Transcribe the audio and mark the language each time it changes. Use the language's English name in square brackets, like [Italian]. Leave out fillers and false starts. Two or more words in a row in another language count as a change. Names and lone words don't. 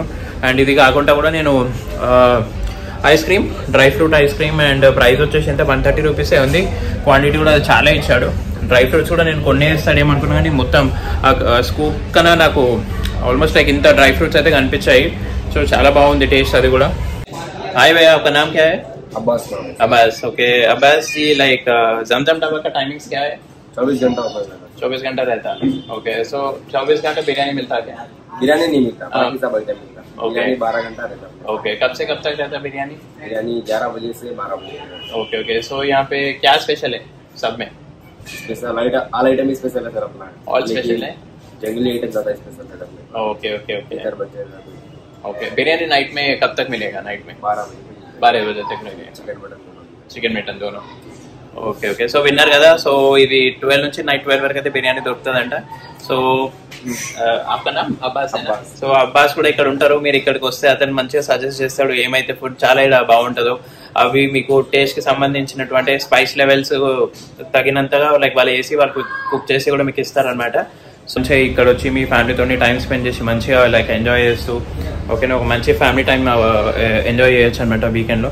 [Telugu] అండ్ ఇది కాకుండా కూడా నేను [English] ice cream, dry fruit ice cream, and price [Telugu] వచ్చేసి ఎంత 130 రూపీసే ఉంది. క్వాంటిటీ కూడా చాలా ఇచ్చాడు. [English] dry fruits [Telugu] కూడా నేను కొన్ని వేస్తాడేమనుకున్నా కానీ మొత్తం స్కూప్ కన్నా నాకు [English] almost like [Telugu] ఇంత [English] dry fruits [Telugu] అయితే కనిపించాయి. సో చాలా బాగుంది టేస్ట్ అది కూడా. హాయ్ భయ్యా, [Hindi] आपका नाम क्या है? अब्बास. अब्बास, ओके. अब्बास जी, लाइक जमजम ढाबा का टाइमिंग्स क्या है? 24 घंटा होता है. 24 घंटा रहता है. ओके. सो 24 घंटे बिरयानी मिलता है क्या? बिरयानी नहीं मिलता, बाकी सब आइटम मिलता है. ओके. बिरयानी 12 घंटा रहता है. ओके. कब से कब तक रहता है बिरयानी? बिरयानी 11 बजे से 12 बजे. [English] okay okay. [Hindi] सो यहाँ पे क्या स्पेशल है सब में? [English] special all item special [Hindi] है सर अपना. [English] all special [Hindi] है, जंगली आइटम ज्यादा स्पेशल है अपने. [English] okay okay okay [Hindi] बचे ओके. बिरयानी नाइट में कब तक मिलेगा? नाइट में 12 बजे तक मिलेगा. [English] chicken mutton దోనో. okay okay. [Telugu] సో విన్నారు కదా, సో ఇది 12 నుంచి నైట్ 12 వరకు అయితే బిర్యానీ దొరుకుతుందంట. సో [Hindi] आपका नाम [Telugu] అబ్బాస్. సో అబ్బాస్ కూడా ఇక్కడ ఉంటారు. మీరు ఇక్కడికి వస్తే అతను మంచిగా సజెస్ట్ చేస్తాడు ఏమైతే ఫుడ్ చాలా ఇలా బాగుంటుందో. అవి మీకు టేస్ట్ కి సంబంధించినటువంటి [English] spice levels [Telugu] తగినంతగా లైక్ వాళ్ళు వేసి వాళ్ళు కుక్ చేసి కూడా మీకు ఇస్తారనమాట. సో ఇక్కడ వచ్చి మీ ఫ్యామిలీతో [English] time spend [Telugu] చేసి మంచిగా [English] like enjoy [Telugu] చేస్తూ, ఓకేనా, ఒక మంచి [English] family time enjoy [Telugu] చేయొచ్చు అనమాట వీకెండ్లో.